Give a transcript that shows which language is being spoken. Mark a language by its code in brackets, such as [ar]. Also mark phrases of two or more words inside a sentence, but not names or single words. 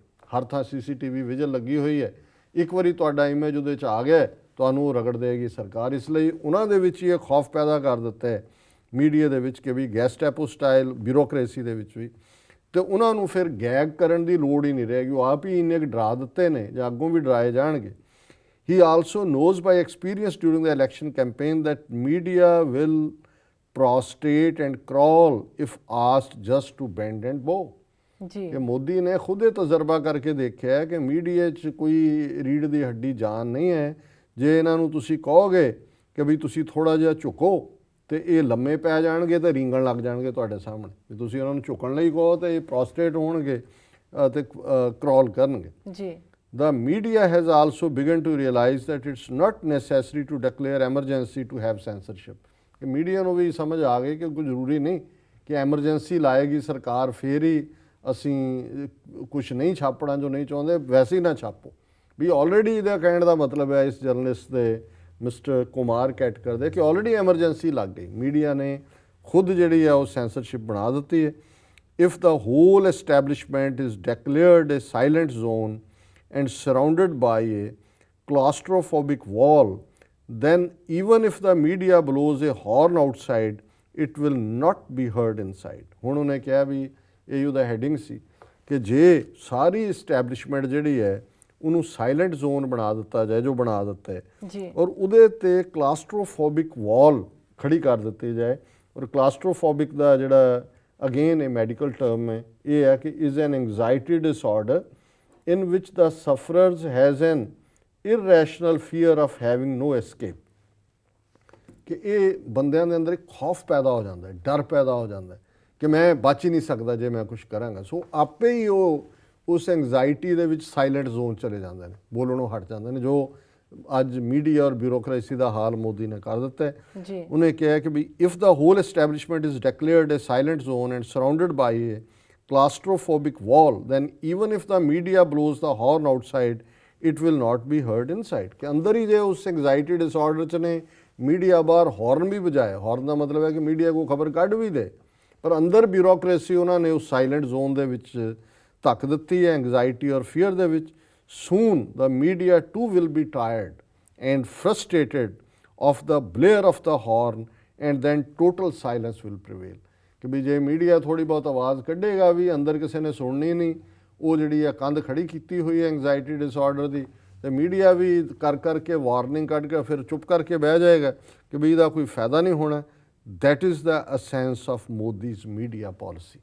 [pa] ਹਰ ਥਾਂ CCTV ਵਿਜਨ ਲੱਗੀ ਹੋਈ ਹੈ, ਇੱਕ ਵਾਰੀ ਤੁਹਾਡਾ ਇਮੇਜ ਉਹਦੇ 'ਚ ਆ ਗਿਆ ਤੁਹਾਨੂੰ ਰਗੜ ਦੇਗੀ ਸਰਕਾਰ। ਇਸ ਲਈ ਉਹਨਾਂ ਦੇ ਵਿੱਚ ਹੀ ਇਹ ਖੌਫ ਪੈਦਾ ਕਰ ਦਿੱਤਾ ਹੈ ਮੀਡੀਆ ਦੇ ਵਿੱਚ ਕਿ ਵੀ [en] Gestapo style bureaucracy [pa] ਦੇ ਵਿੱਚ ਵੀ, ਤੇ ਉਹਨਾਂ ਨੂੰ ਫਿਰ ਗੈਗ ਕਰਨ ਦੀ ਲੋੜ ਹੀ ਨਹੀਂ ਰਹੇਗੀ। ਉਹ ਆਪ ਹੀ ਇੰਨੇ ਕੁ ਡਰਾ ਦਿੱਤੇ ਨੇ ਜਾਂ ਅੱਗੋਂ ਵੀ ਡਰਾਏ ਜਾਣਗੇ। [en] He also knows by experience during the election campaign that media will prostrate and crawl if asked just to bend and bow। [pa] ਜੀ ਕਿ ਮੋਦੀ ਨੇ ਖੁਦ ਇਹ ਤਜਰਬਾ ਕਰਕੇ ਦੇਖਿਆ ਕਿ ਮੀਡੀਆ 'ਚ ਕੋਈ ਰੀੜ ਦੀ ਹੱਡੀ ਜਾਨ ਨਹੀਂ ਹੈ। ਜੇ ਇਹਨਾਂ ਨੂੰ ਤੁਸੀਂ ਕਹੋਗੇ ਕਿ ਵੀ ਤੁਸੀਂ ਥੋੜ੍ਹਾ ਜਿਹਾ ਝੁਕੋ ਤੇ ਇਹ ਲੰਮੇ ਪੈ ਜਾਣਗੇ ਤੇ ਰੀਂਗਣ ਲੱਗ ਜਾਣਗੇ ਤੁਹਾਡੇ ਸਾਹਮਣੇ। ਜੇ ਤੁਸੀਂ ਉਹਨਾਂ ਨੂੰ ਝੁਕਣ ਲਈ ਕਹੋ ਤੇ ਇਹ ਪ੍ਰੋਸਟ੍ਰੇਟ ਹੋਣਗੇ ਤੇ ਕ੍ਰੋਲ ਕਰਨਗੇ। ਜੀ [en] The media has also begun to realize that it's not necessary to declare emergency to have censorship। [pa] ਕਿ ਮੀਡੀਆ ਨੂੰ ਵੀ ਸਮਝ ਆ ਗਈ ਕਿ ਕੋਈ ਜ਼ਰੂਰੀ ਨਹੀਂ ਕਿ ਐਮਰਜੈਂਸੀ ਲਾਏਗੀ ਸਰਕਾਰ ਫਿਰ ਹੀ ਅਸੀਂ ਕੁਝ ਨਹੀਂ ਛਾਪਣਾ ਜੋ ਨਹੀਂ ਚਾਹੁੰਦੇ, ਵੈਸੇ ਹੀ ਨਾ ਛਾਪੋ ਵੀ। ਆਲਰੇਡੀ ਇਹਦਾ ਕਹਿਣ ਦਾ ਮਤਲਬ ਹੈ ਇਸ ਜਰਨਲਿਸਟ ਦੇ ਮਿਸਟਰ ਕੁਮਾਰ ਕੈਟਕਰ ਦੇ ਕਿ ਆਲਰੇਡੀ ਐਮਰਜੈਂਸੀ ਲੱਗ ਗਈ। ਮੀਡੀਆ ਨੇ ਖੁਦ ਜਿਹੜੀ ਹੈ ਉਹ ਸੈਂਸਰਸ਼ਿਪ ਬਣਾ ਦਿੱਤੀ ਹੈ। [en] If the whole establishment is declared a silent zone and surrounded by a claustrophobic wall, then even if the media blows a horn outside, it will not be heard inside। [pa] ਹੁਣ ਉਹਨੇ ਕਿਹਾ ਵੀ ਇਹ ਉਹਦਾ ਹੈਡਿੰਗ ਸੀ ਕਿ ਜੇ ਸਾਰੀ ਇਸਟੈਬਲਿਸ਼ਮੈਂਟ ਜਿਹੜੀ ਹੈ ਉਹਨੂੰ [en] silent zone [pa] ਬਣਾ ਦਿੱਤਾ ਜਾਏ, ਜੋ ਬਣਾ ਦਿੱਤਾ ਹੈ ਜੀ ਔਰ ਉਹਦੇ ਤੇ [en] claustrophobic wall [pa] ਖੜੀ ਕਰ ਦਿੱਤੀ ਜਾਏ। ਔਰ ਕਲਾਸਟਰੋਫੋਬਿਕ ਦਾ ਜਿਹੜਾ ਅਗੇਨ ਇਹ [en] medical term [pa] ਹੈ, ਇਹ ਹੈ ਕਿ [en] is an anxiety disorder in which the sufferers has an irrational fear of having no escape। [pa] ਕਿ ਇਹ ਬੰਦਿਆਂ ਦੇ ਅੰਦਰ ਇੱਕ ਖੌਫ ਪੈਦਾ ਹੋ ਜਾਂਦਾ ਹੈ, ਡਰ ਪੈਦਾ ਹੋ ਜਾਂਦਾ ਹੈ ਕਿ ਮੈਂ ਬਚ ਹੀ ਨਹੀਂ ਸਕਦਾ ਜੇ ਮੈਂ ਕੁਝ ਕਰਾਂਗਾ। ਸੋ ਆਪੇ ਹੀ ਉਹ ਉਸ ਐਂਗਜ਼ਾਇਟੀ ਦੇ ਵਿੱਚ [en] silent zone [pa] ਚਲੇ ਜਾਂਦੇ ਨੇ, ਬੋਲਣੋਂ ਹਟ ਜਾਂਦੇ ਨੇ, ਜੋ ਅੱਜ ਮੀਡੀਆ ਔਰ ਬਿਊਰੋਕਰੇਸੀ ਦਾ ਹਾਲ ਮੋਦੀ ਨੇ ਕਰ ਦਿੱਤਾ ਹੈ। ਜੀ ਉਹਨੇ ਕਿਹਾ ਕਿ ਵੀ [en] If the whole establishment is declared a silent zone and surrounded by a claustrophobic wall, then even if the media blows the horn outside, it will not be heard inside। [pa] ਕਿ ਅੰਦਰ ਹੀ ਜੇ ਉਸ [en] anxiety disorder [pa] 'ਚ ਨੇ ਮੀਡੀਆ ਬਾਹਰ ਹੌਰਨ ਵੀ ਵਜਾਏ, ਹੌਰਨ ਦਾ ਮਤਲਬ ਹੈ ਕਿ ਮੀਡੀਆ ਕੋ ਖਬਰ ਕੱਢ ਵੀ ਦੇ, ਪਰ ਅੰਦਰ ਬਿਊਰੋਕਰੇਸੀ ਉਹਨਾਂ ਨੇ ਉਸ [en] silent zone [pa] ਦੇ ਵਿੱਚ ਧੱਕ ਦਿੱਤੀ ਹੈ ਐਂਗਜ਼ਾਇਟੀ ਔਰ ਫੀਅਰ ਦੇ ਵਿੱਚ। [en] soon the media too will be tired and frustrated of the blare of the horn and then total silence will prevail। [pa] ਕਿ ਵੀ ਜੇ ਮੀਡੀਆ ਥੋੜ੍ਹੀ ਬਹੁਤ ਆਵਾਜ਼ ਕੱਢੇਗਾ ਵੀ ਅੰਦਰ ਕਿਸੇ ਨੇ ਸੁਣਨੀ ਨਹੀਂ, ਉਹ ਜਿਹੜੀ ਆ ਕੰਧ ਖੜੀ ਕੀਤੀ ਹੋਈ ਹੈ [en] anxiety disorder [pa] ਦੀ, ਤੇ ਮੀਡੀਆ ਵੀ ਕਰ ਕਰਕੇ ਵਾਰਨਿੰਗ ਕੱਢ ਕੇ ਫਿਰ ਚੁੱਪ ਕਰਕੇ ਬਹਿ ਜਾਏਗਾ ਕਿ ਵੀ ਇਹਦਾ ਕੋਈ ਫਾਇਦਾ ਨਹੀਂ ਹੋਣਾ। [en] That is the essence of Modi's media policy.